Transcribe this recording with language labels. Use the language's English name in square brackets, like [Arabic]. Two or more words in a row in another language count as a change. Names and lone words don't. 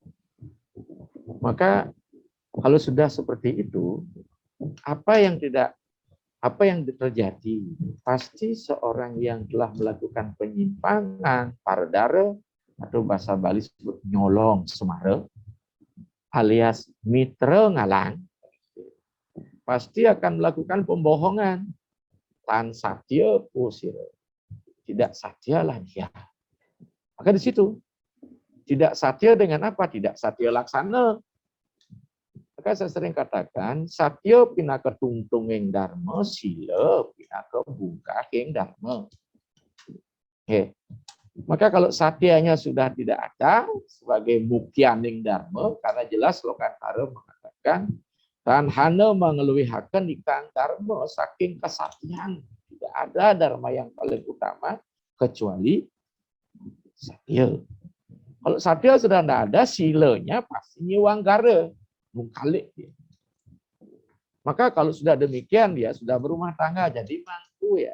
[Indonesian] Maka kalau sudah seperti itu, apa yang terjadi? Pasti seorang yang telah melakukan penyimpangan, parodara, atau bahasa Bali disebut [Balinese] nyolong semara, [Indonesian] alias [Balinese] mitra ngalang, [Indonesian] pasti akan melakukan pembohongan. [Kawi] Tan satya pusira. [Indonesian] Tidak satyalah dia. Maka di situ tidak satya dengan apa? Tidak satya laksana. Maka saya sering katakan, [Kawi] satya pinaka tungtunging dharma, sila pinaka bungkahing dharma. [Indonesian] Oke. Maka kalau satyanya sudah tidak ada sebagai [Kawi] mukyaning dharma, [Indonesian] karena jelas Lokantara mengatakan, [Kawi] tan hana mengeluihaken ikang dharma saking kesatyan. [Indonesian] Tidak ada dharma yang paling utama kecuali satya. Kalau satya sudah tidak ada, silanya pasti nyiwanggara. Mungkalik dia. Maka kalau sudah demikian dia sudah berumah tangga jadi mangku ya.